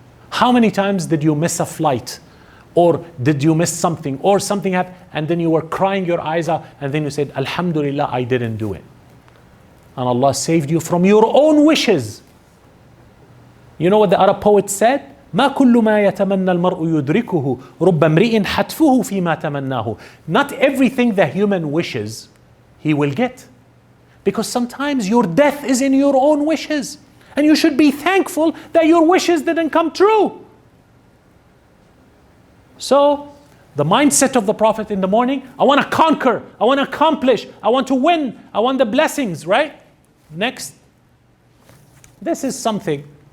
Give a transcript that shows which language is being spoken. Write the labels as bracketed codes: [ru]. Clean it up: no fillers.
[en] How many times did you miss a flight? Or did you miss something? Or something happened and then you were crying your eyes out and then you said, Alhamdulillah, I didn't do it. And Allah saved you from your own wishes. You know what the Arab poet said? [ar] ما كل ما يتمنى المرء يدركه رب امرئ حتفه فيما تمناه. [en] Not everything the human wishes he will get. Because sometimes your death is in your own wishes. And you should be thankful that your wishes didn't come true. So, the mindset of the Prophet in the morning, I want to conquer, I want to accomplish, I want to win, I want the blessings, right? Next. This is something.